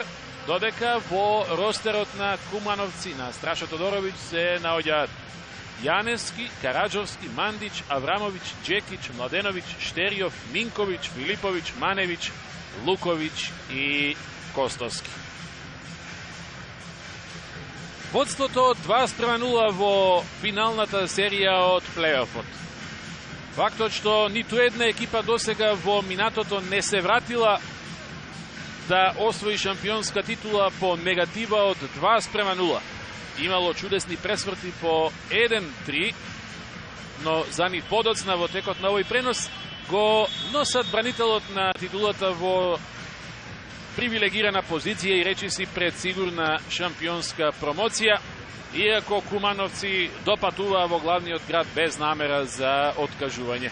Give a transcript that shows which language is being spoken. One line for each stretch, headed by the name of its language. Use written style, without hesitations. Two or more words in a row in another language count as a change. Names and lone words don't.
Macedonian: Dodeka vo rosterot na Kumanovci, na Strašo Todorović se naodja Janeski, Karadžovski, Mandić, Avramović, Đekić, Mladenović, Šterijov, Minković, Filipović, Manević, Luković i Kostovski. Vodstvo to 2:0 vo finalната serija od play-offot. Фактот што ниту една екипа досега во минатото не се вратила да освои шампионска титула по негатива од 2:0. Имало чудесни пресврти по 1-3, но за нив подоцна во текот на овој пренос го носат бранителот на титулата во привилегирана позиција и речи си пред сигурна шампионска промоција, иако Кумановци допатуваа во главниот град без намера за откажување.